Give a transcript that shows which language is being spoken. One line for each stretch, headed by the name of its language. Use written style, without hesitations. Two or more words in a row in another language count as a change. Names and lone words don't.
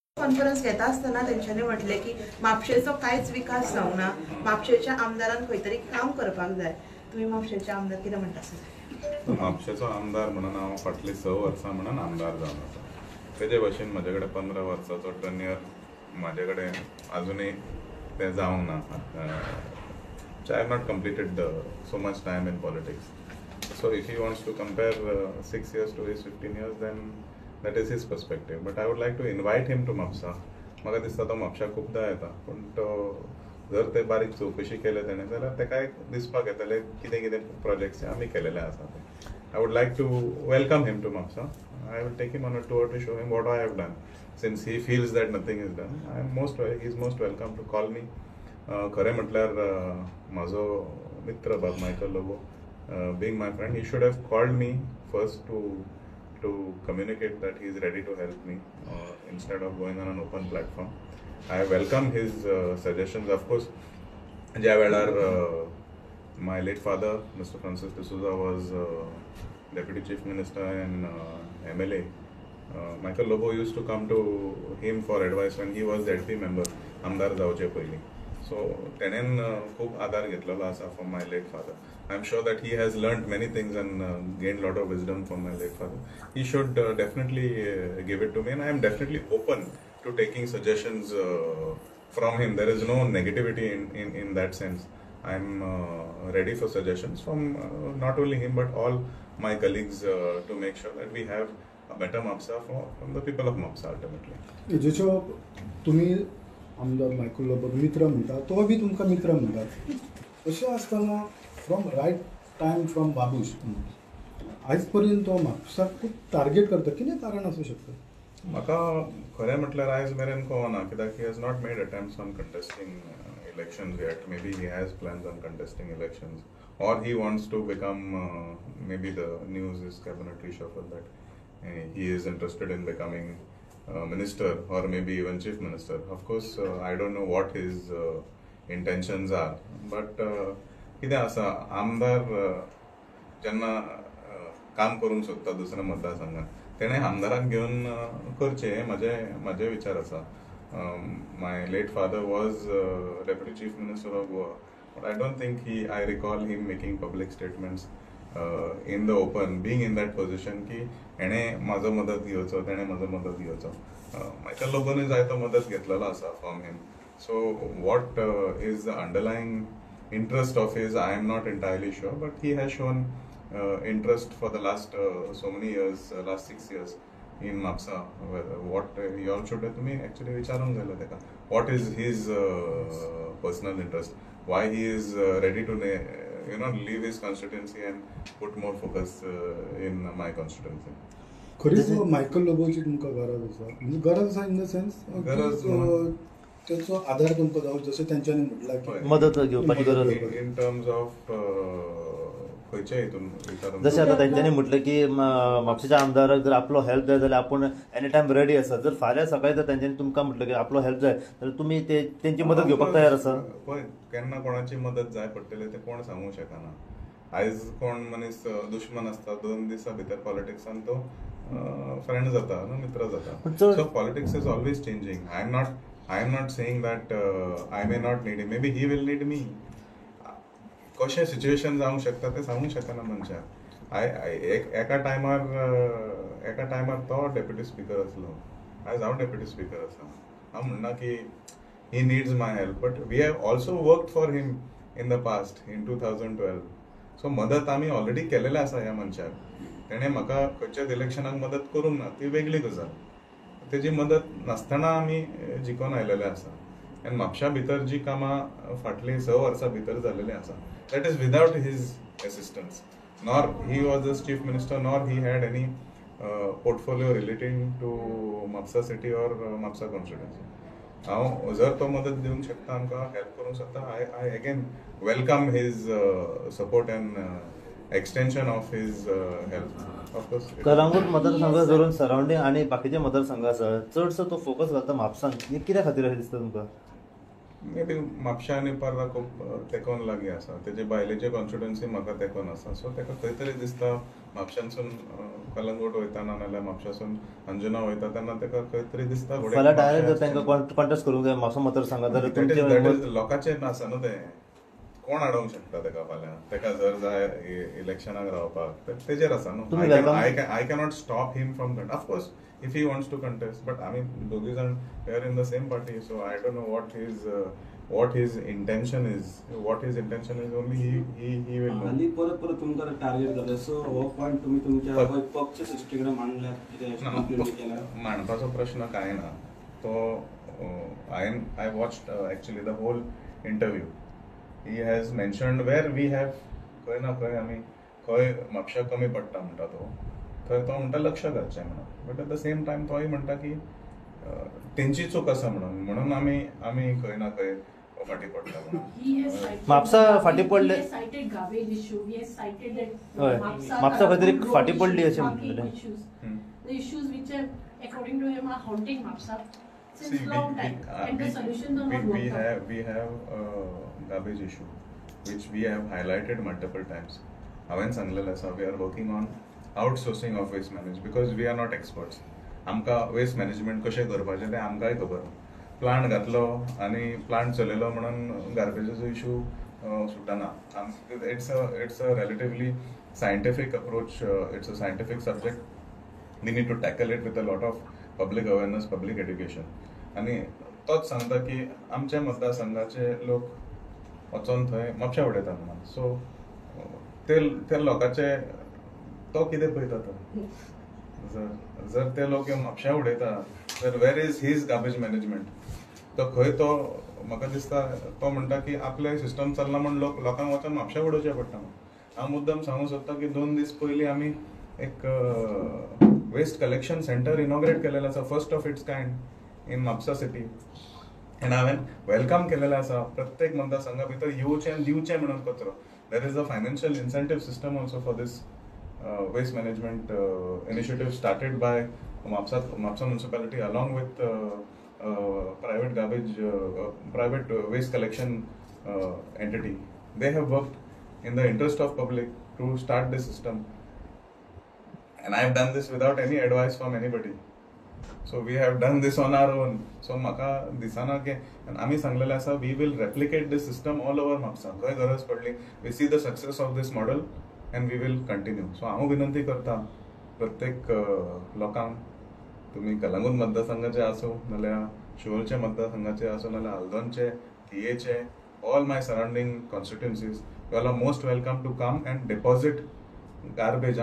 Konkani: कॉन्फरन्स घेता आसतना तेंच्यांनी म्हटले की म्हापशेचो कांयच विकास जावना, म्हापशेच्या आमदारान खंय तरी काम करपाक जाय. तुम्ही म्हापशेचे आमदार कितें म्हणटा सर? म्हापशेचो आमदार म्हणून हांव फाटलीं 6 वर्सां म्हणून आमदार जावन आसा. तेजे भाशेन म्हजे कडेन 15 वर्साचो टर्न्युअर म्हाजे कडेन अजुनूय तें जावंक ना.
English: I have not completed so much time in politics. So if he wants to compare 6 years to his 15 years, then that is his perspective. But I would like to invite him to म्हापसा.
Konkani: म्हाका दिसता तो म्हापशा खूबदां येता, पूण तो जर ते बारीक चवकशी केले तेणें जाल्यार तेका दिसपाक येतलें कितें कितें प्रोजेक्ट्स आमी केलेले आसा ते.
English: I would like to welcome him to म्हापसा. I will take him on a tour to show him what I have done. Since he feels that nothing is done, he is most welcome to call me.
Konkani: खरें म्हटल्यार म्हाजो मित्र बाब मायकल लोबो,
English: being my friend, he should have called me first to communicate that he is ready to help me instead of going on an open platform. I welcome his suggestions. Of course,
Konkani: ज्या वेळार
English: my late father, Mr. Francis D'Souza, was Deputy Chief Minister and MLA. Michael Lobo used to come to him for advice when he was ZP member,
Konkani: आमदार जावचे पयलीं. So तेणेन खूब आदार घेतलेलो आसा
English: from my late father. I'm sure that he has learned many things and gained a lot of wisdom from my late father. He should definitely give it to me, and I am definitely open to taking suggestions from him. There is no negativity in that sense. I'm ready for suggestions from not only him but all my colleagues to make sure that we have a better MAPSA from the people of MAPSA ultimately.
Konkani: जेचो तुम्ही आमदार मायकल लोबो मित्र म्हणटा, तो बी तुमकां मित्र म्हणटा. अशें आसतना
English: from right time from Babush
Konkani: आयज पर्यंत तो म्हापसाक खूब टार्गेट करता. कितें कारण आसूं शकता? म्हाका खरें म्हटल्यार आयज मेरेन कळना, कित्याक
English: he has not made attempts on contesting elections yet. Maybe he has plans on contesting elections, or he wants to become maybe the news is cabinet reshuffle that he is interested in becoming minister or maybe even chief minister. Of course, I don't know what his intentions are, but
Konkani: कितें आसा, आमदार जेन्ना काम करूंक सोदता दुसऱ्या मतदारसंघात तेणें आमदाराक घेवन करचें, हें म्हाजे विचार आसा.
English: My late father was Deputy Chief Minister of Goa, but I don't think I recall him making public statements in the open, being in that position
Konkani: की एणें म्हाजो मदत घेवचो, तेणें म्हाजो मदत घेवचो. मायकल लोबोनूय जायतो मदत घेतलेलो आसा
English: from him. So what is the underlying interest of his, I am not entirely sure, but he has shown interest for the last so many years, last 6 years in MAPSA. What you all should to me actually
Konkani: विचारूंक जाय तेका
English: what is his personal interest, why he is ready to leave his constituency and put more focus in my constituency.
Konkani: खरीच मायकल लोबोची तुमकां गरज आसा? म्हणजे गरज आसा
English: in the sense
Konkani: त्याचो आधार तुमकां जावं, जशें तेंच्यांनी म्हटलां की मदत घेवपाची गरज
English: in terms of
Konkani: खंयच्या हितून विचारून? जशें आतां तेंच्यांनी म्हटलें की म्हापशेच्या आमदाराक जर आपलो हेल्प जाय जाल्यार आपूण
English: any time ready
Konkani: आसा. जर फाल्यां सकाळीं जर तेंच्यांनी तुमकां म्हटलें की आपलो हेल्प जाय जाल्यार तुमी तेंची मदत घेवपाक तयार आसा? पळय, केन्ना कोणाची मदत जाय पडटली तें कोण सांगूंक शकना. आयज कोण मनीस दुश्मन आसता, 2 दिसां भितर पॉलिटिक्सान तो फ्रेंड जाता, मित्र जाता.
English: so politics is always changing. I am not saying that I may not need him. Maybe he will need me.
Konkani: कशें सिच्युएशन जावंक शकता तें सांगूंक शकना मनशाक. एका टायमार तो
English: deputy speaker
Konkani: आसलो, आयज हांव
English: deputy speaker
Konkani: आसा. हांव म्हणना की
English: he needs my help, but we have also worked for him in the past in 2012.
Konkani: सो मदत आमी ऑलरेडी केलेलें आसा ह्या मनशाक. तेणें म्हाका खंयच्याच इलेक्शनाक मदत करूंक ना, ती वेगळी गजाल. तेजी मदत नासतना आमी जिखून आयलेले आसा. आनी म्हापशा भितर जी कामां फाटलीं 6 वर्सां भितर जालेलीं आसा,
English: that is without his assistance. Nor he was as chief minister, nor he had any portfolio relating to Mapsa city or Mapsa constituency.
Konkani: हांव जर तो मदत दिवंक शकता, आमकां हेल्प करूंक शकता,
English: I again welcome his support and extension of his help. Of course.
Konkani: कलंगूट मतदारसंघ धरून सराउंडिंग आनी बाकीचे मतदारसंघ आसा, चडसो तो फोकस घालता म्हापसान. कित्या खातीर अशें दिसता तुमकां? मे बी म्हापशा आनी पर्रा खूब तेकोन लागीं आसा. तेजे भायलेचे कॉन्स्टिट्युएन्सी म्हाका तेकोन आसा. सो तेका खंय तरी दिसता म्हापशानसून कलंगूट वयताना नाल्यार म्हापशासून अंजुना वयता तेन्ना ताका खंय तरी दिसता फुडें फाल्यां की डायरेक्ट म्हापशा तांकां कॉन्टेस्ट करूंक जाय म्हापसा मतदारसंघात जाल्यार
English: That is
Konkani: तुमचे लोकांचें आसा न्हू तें कोण हाडूंक शकता ताका फाल्यां ताका जर जाय इलेक्शनाक रावपाक तेजेर आसा न्हू तुम्ही welcome-
English: I cannot stop him from that of course if he wants to contest but
Konkani: आमी दोगी जाण
English: we are in the same party so I don't know what his intention is only he will know.
Konkani: आनी परत परत तुमकां टार्गेट जालें सो हो पॉयंट तुमी तुमच्या पक्ष सृश्टी कडेन मांडल्यार कितें कंप्लेंट केल्यार मांडपाचो प्रश्न कांय ना तो
English: I watched actually the whole interview. He has mentioned where we have
Konkani: खंय ना खंय आमी खंय म्हापशा कमी पडटा म्हणटा तो थंय तो म्हणटा लक्ष घालचें म्हणून
English: but at the same time
Konkani: तोय म्हणटा की तेंची चूक आसा म्हणून आमी खंय ना खंय फाटी पडटा म्हणून म्हापसा फाटी पडले हय म्हापसा खंय तरी फाटी पडली अशें म्हणटलें
English: The issues which are, according to him, are haunting Mapsa since See, long time, and the solutions are not worked out. we have a garbage issue which we have highlighted multiple times.
Konkani: हांवें सांगलेलें आसा
English: we are working on outsourcing of waste management because we are not experts.
Konkani: आमकां
English: waste management
Konkani: कशें करपाचें तें आमकांय खबर ना. प्लांट घातलो आनी प्लांट चलयलो म्हणून गार्बेजाचो इशू सुटना.
English: It's a relatively scientific approach. It's a scientific subject. We need to tackle it with a lot of public awareness, public education.
Konkani: आणि तोच सांगता की आमच्या मतदारसंघाचे लोक वचोन थंय म्हापशा उडयता म्हणून सो ते लोकांचे तो कितें पळयता तो जर ते लोक येवन म्हापशा उडयता तर
English: where is his garbage management
Konkani: तो खंय तो म्हाका दिसता तो म्हणटा की आपले सिस्टम चलना म्हण लोकांक वचोन म्हापशा उडोवचें पडटा म्हणून हांव मुद्दम सांगूंक सोदता की 2 दीस पयलीं आमी एक
English: waste collection centre inaugurate
Konkani: केलेलें आसा
English: first of its kind in Mapsa city and
Konkani: हांवें वेलकम केलेलें आसा प्रत्येक मतदारसंघा भितर येवचें आनी दिवचें म्हणून कचरो
English: there is a financial incentive system also for this waste management initiative started by Mapsa municipality along with private garbage private waste collection entity. They have worked in the interest of public to start this system, and I have done this without any advice from anybody. So we have done this on our own. So
Konkani: म्हाका दिसना की आमी सांगलेलें आसा
English: we will replicate this system all over Mapsa.
Konkani: खंय गरज पडली
English: we see the success of this model and we will continue.
Konkani: So हांव विनंती करता प्रत्येक लोकांक तुमी कलंगूट मतदारसंघाचे आसूं नाल्यार शिवोलचे मतदारसंघाचे आसूं नाल्यार हल्दोणचे तियेचे
English: all my surrounding constituencies you are most welcome to come and deposit garbage.